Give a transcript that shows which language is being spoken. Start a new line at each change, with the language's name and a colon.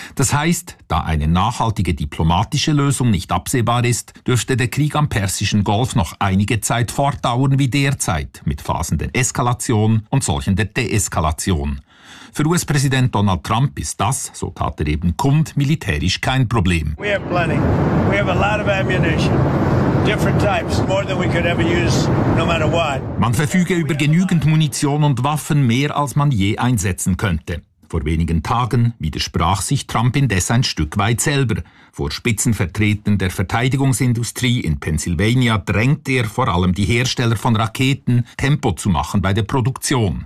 German: Das heißt, da eine nachhaltige diplomatische Lösung nicht absehbar ist, dürfte der Krieg am Persischen Golf noch einige Zeit fortdauern wie derzeit, mit Phasen der Eskalation und solchen der Deeskalation. Für US-Präsident Donald Trump ist das, so tat er eben kund, militärisch kein Problem.
English: We have plenty. We have a lot of ammunition. Different types, more than we could ever use, no matter what.
German: Man verfüge über genügend Munition und Waffen, mehr als man je einsetzen könnte. Vor wenigen Tagen widersprach sich Trump indes ein Stück weit selber. Vor Spitzenvertretern der Verteidigungsindustrie in Pennsylvania drängt er vor allem die Hersteller von Raketen, Tempo zu machen bei der Produktion.